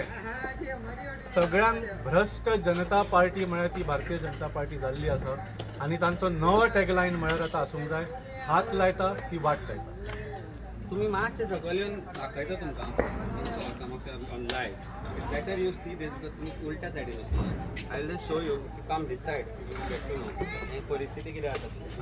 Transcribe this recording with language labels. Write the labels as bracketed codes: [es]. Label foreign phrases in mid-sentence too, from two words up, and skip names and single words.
[kok] सगळ्यांक भ्रश्ट जनता पार्टी म्हळ्यार ती भारतीय जनता पार्टी जाल्ली आसा आनी तांचो नवो टॅगलायन म्हळ्यार आतां आसूंक जाय हात लायता ती वाट लायता. तुमी मातशें सकयल येवन दाखयता तुमकां [en] on live. it's better you see this because [kok] तुमी उलट्या सायडीन वचून [en] I will just show you come this side get to know [kok] ही परिस्थिती कितें जाता.